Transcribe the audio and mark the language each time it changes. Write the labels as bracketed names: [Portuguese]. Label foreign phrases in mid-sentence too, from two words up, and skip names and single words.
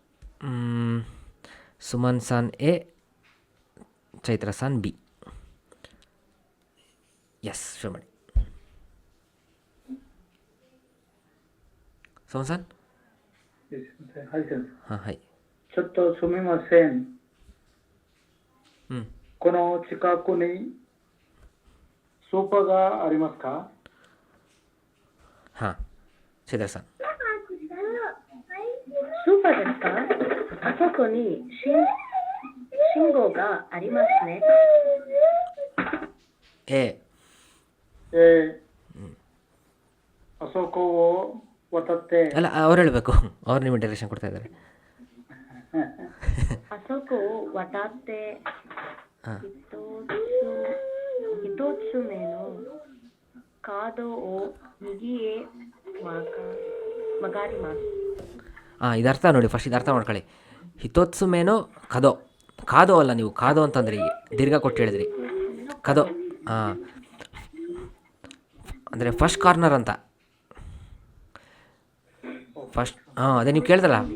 [Kannada] ಸುಮನ್ ಸಾನ್ ಎ, ಚೈತ್ರ ಸಾನ್ ಬಿ. ಎಸ್, ಶುರು ಮಾಡಿ. ಸುಮನ್ ಸಾನ್. ಹಾಂ, ಹಾಯ್. [Japanese] ちょっとすみません。この近くにスーパーがありますか？ [Kannada] ಹಾಂ, ಚೈತ್ರ ಸಾನ್. [Japanese] スーパーですか？あそこに信号がありますね。あそこを渡って。 [Kannada] ಅಲ್ಲ, ಅವ್ರು ಹೇಳಬೇಕು. ಅವ್ರು ನಿಮಗೆ ಡೈರೆಕ್ಷನ್ ಕೊಡ್ತಾ ಇದ್ದಾರೆ. [Japanese] あそこを渡って一つ目の角を右へ曲がります。 [Kannada] ಇದು ಅರ್ಥ ನೋಡಿ, ಫಸ್ಟ್ ಇದು ಅರ್ಥ ಮಾಡ್ಕೊಳ್ಳಿ. [Japanese] 一つ目の角. [Kannada] ಕಾದೋ ಅಲ್ಲ, ನೀವು ಕಾದೋ ಅಂತಂದ್ರಿ, ದೀರ್ಘ ಕೊಟ್ಟು ಹೇಳಿದ್ರಿ. ಕದೋ ಅಂದರೆ [English] first corner [Kannada] ಅಂತ. ಫಸ್ಟ್ ಅದೇ ನೀವು ಕೇಳ್ದಲ್ಲ.